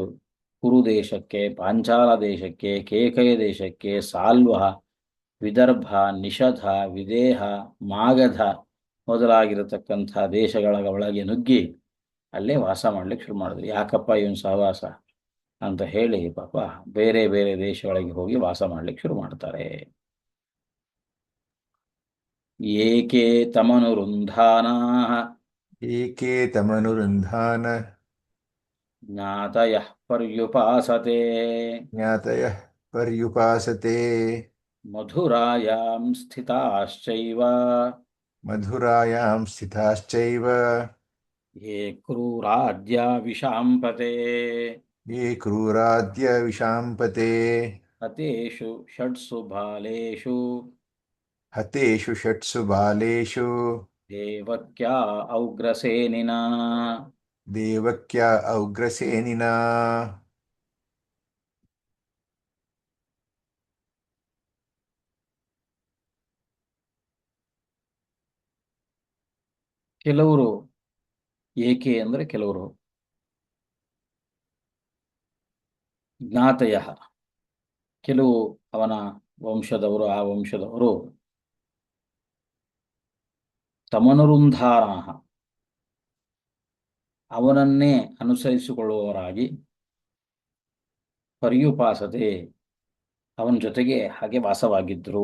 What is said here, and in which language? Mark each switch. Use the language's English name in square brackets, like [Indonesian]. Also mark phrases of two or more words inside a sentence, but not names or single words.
[Kannada] ಕುರು ದೇಶಕ್ಕೆ, ಪಾಂಚಾಲ ದೇಶಕ್ಕೆ, ಕೇಕಯ ದೇಶಕ್ಕೆ, ಸಾಲ್ವ, ವಿದರ್ಭ, ನಿಷಧ, ವಿದೇಹ, ಮಾಗಧ ಮೊದಲಾಗಿರತಕ್ಕಂಥ ದೇಶಗಳ ಒಳಗೆ ನುಗ್ಗಿ ಅಲ್ಲೇ ವಾಸ ಮಾಡ್ಲಿಕ್ಕೆ ಶುರು ಮಾಡಿದ್ರು. ಯಾಕಪ್ಪ ಇವನು ಸಹವಾಸ ಅಂತ ಹೇಳಿ ಪಾಪ ಬೇರೆ ಬೇರೆ ದೇಶಗಳಿಗೆ ಹೋಗಿ ವಾಸ ಮಾಡ್ಲಿಕ್ಕೆ ಶುರು ಮಾಡ್ತಾರೆ. [Sanskrit] ಏಕೆ ತಮನುರುಂಧಾನಾಃ एके तमनुरुन्धान ಜ್ಞಾತಯಃ ಪರ್ಯುಪಾಸತೆ ज्ञातयः पर्युपासते ಮಧುರಾಯಾಂ ಸ್ಥಿತಾಶ್ಚೈವ मधुरायां स्थिताश्चैव ಯೇ ಕ್ರೂರಾದ್ಯ ವಿಷಾಂಪತೆ ये क्रूराद्य विशाम्पते ಹತೇಷು ಷಟ್ಸು ಬಾಲೇಷು हतेषु षट्सु बालेषु ದೇವಕ್ಯಾ ಔಗ್ರಸೇನಿನ. देवक्या औग्रसेनिना. [Kannada] ಕೆಲವರು, ಏಕೆ ಅಂದರೆ ಕೆಲವರು, ಜ್ಞಾತಯ ಕೆಲವು ಅವನ ವಂಶದವರು, ಆ ವಂಶದವರು ತಮನುರುಂಧಾರಾಹ ಅವನನ್ನೇ ಅನುಸರಿಸಿಕೊಳ್ಳುವವರಾಗಿ ಪರ್ಯುಪಾಸತೆ ಅವನ ಜೊತೆಗೆ ಹಾಗೆ ವಾಸವಾಗಿದ್ದರು.